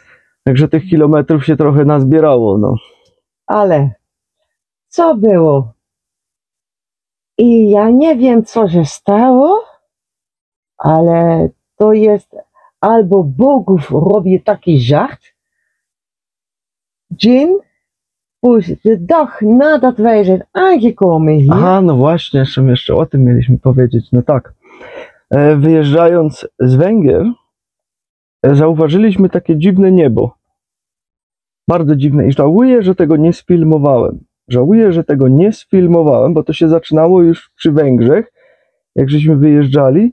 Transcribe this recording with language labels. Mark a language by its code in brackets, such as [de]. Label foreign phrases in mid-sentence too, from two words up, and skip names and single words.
[pl] Także tych kilometrów się trochę nazbierało, no. Ale co było? I ja nie wiem, co się stało, ale to jest albo Bogów robi taki żart, dzień, [nl] de dag nadat wij zijn aangekomen hier. [pl] Aha, no właśnie, jeszcze o tym mieliśmy powiedzieć. No tak, wyjeżdżając z Węgier, zauważyliśmy takie dziwne niebo. Bardzo dziwne i żałuję, że tego nie sfilmowałem. Bo to się zaczynało już przy Węgrzech, jak żeśmy wyjeżdżali.